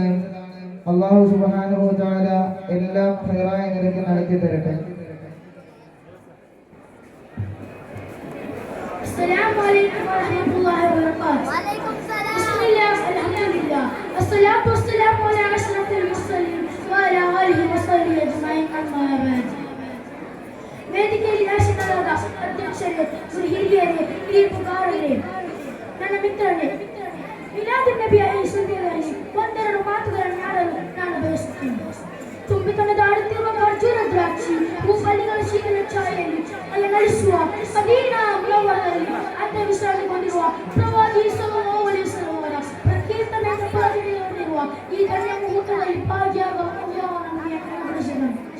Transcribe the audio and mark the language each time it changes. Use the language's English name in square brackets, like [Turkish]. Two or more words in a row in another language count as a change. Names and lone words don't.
[Arabic] الله سبحانه وتعالى [Malayalam] എല്ലാം ഖൈറായ നിലയ്ക്ക് നടത്തി തരട്ടെ. [Arabic] السلام عليكم ورحمة الله وبركاته. وعليكم السلام. بسم الله الحمد لله والصلاة والسلام على أشرف المرسلين وعلى آله وصحبه أجمعين. أما بعد. [Kannada] ವೇದಿಕೆಯಲ್ಲಿ ಆಶೀರ್ವಾದ ಅಧ್ಯಕ್ಷರೇ, ಹಿರಿಯರೇ, ತೀರ್ಪುಗಾರರೇ, ನನ್ನ ಮಿತ್ರರೇ, ಮಿಲಾದ್ ನಬಿಯ ಈ ಸುದ್ದಿಯಲ್ಲಿ ಒಂದೆರಡು ಮಾತುಗಳನ್ನು ಆಡಲು ನಾನು ಬಯಸುತ್ತೇನೆ. ತುಂಬಿತನದ ಆಡುತ್ತಿರುವ ಖರ್ಜೂರ ದ್ರಾಕ್ಷಿ ಹೂಫಲಿಗಳ ಶೀತಲ ಛಾಯೆಯಲ್ಲಿ ಅಲನಳಿಸುವ ಮದೀನಾ ಮುನವ್ವರದಲ್ಲಿ ಅತ್ತೆ ವಿಶ್ರಾಂತಿಗೊಂಡಿರುವ ಪ್ರವಾದಿ [Arabic] صلى الله عليه وسلم [Kannada] ಅವರ ಪ್ರಕೀರ್ತನೆಯಿಂದ ಪರದಿರುವ ಈ ಧನ್ಯ ಮುಹೂರ್ತದಲ್ಲಿ ಭಾಗಿಯಾಗುವ ಅಲ್ಲಾಹ್ ನಮಗೆ ಅನುಗ್ರಹಿಸಿದನು.